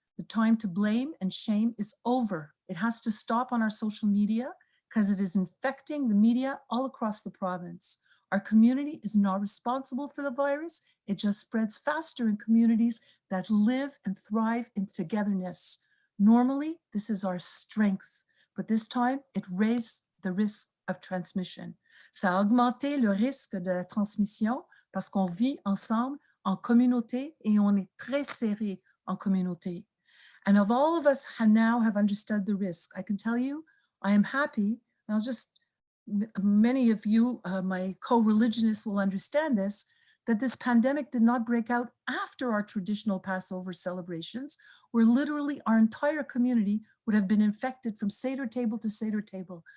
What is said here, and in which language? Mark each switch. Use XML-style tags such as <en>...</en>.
<en>The time to blame and shame is over. It has to stop on our social media because it is infecting the media all across the province. Our community is not responsible for the virus. It just spreads faster in communities that live and thrive in togetherness. Normally, this is our strength, but this time it raised the risk of transmission.</en> <fr>Ça a augmenté le risque de la transmission parce qu'on vit ensemble en communauté et on est très serré en communauté.</fr> <en>And of all of us now have understood the risk, I can tell you, I am happy, and many of you, my co-religionists will understand this, that this pandemic did not break out after our traditional Passover celebrations, where literally our entire community would have been infected from Seder table to Seder table.</en>